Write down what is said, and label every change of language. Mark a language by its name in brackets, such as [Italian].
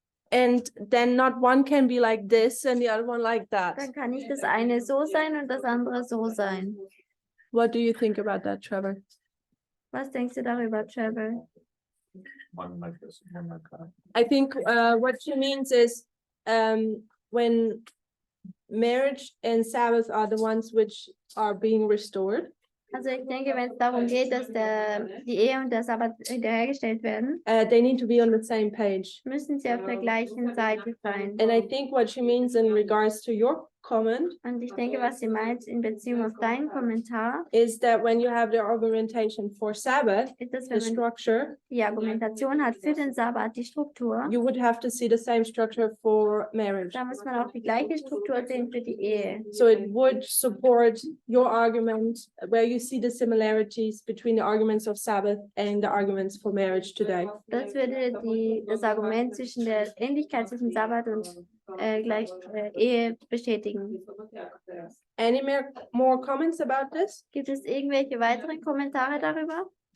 [English] And then not one can be like this and the other one like that. [German] Dann kann nicht das eine so sein und das andere so sein. [English] What do you think about that, Trevor? [German] Was denkst du darüber, Trevor? [English] One like this, one like that. I think what she means is when marriage and Sabbath are the ones which are being restored, [German] Also ich denke, wenn es darum geht, dass die Ehe und der Sabbat wiederhergestellt werden, [English] they need to be on the same page. [German] müssen sie auf der gleichen Seite sein. [English] And I think what she means in regards to your comment [German] Und ich denke, was sie meint in Beziehung auf deinen Kommentar, [English] is that when you have the argumentation for Sabbath, [German] ist, dass [English] the [German] wenn man [English] structure, [German] die Argumentation hat für den Sabbat, die Struktur, [English] you would have to see the same structure for marriage. [German] da muss man auch die gleiche Struktur sehen für die Ehe. [English] So it would support your argument where you see the similarities between the arguments of Sabbath and the arguments for marriage today. [German] Das würde das Argument zwischen der Ähnlichkeit zwischen Sabbat und Ehe bestätigen. [English] Any more comments about this? [German] Gibt es irgendwelche weiteren Kommentare darüber?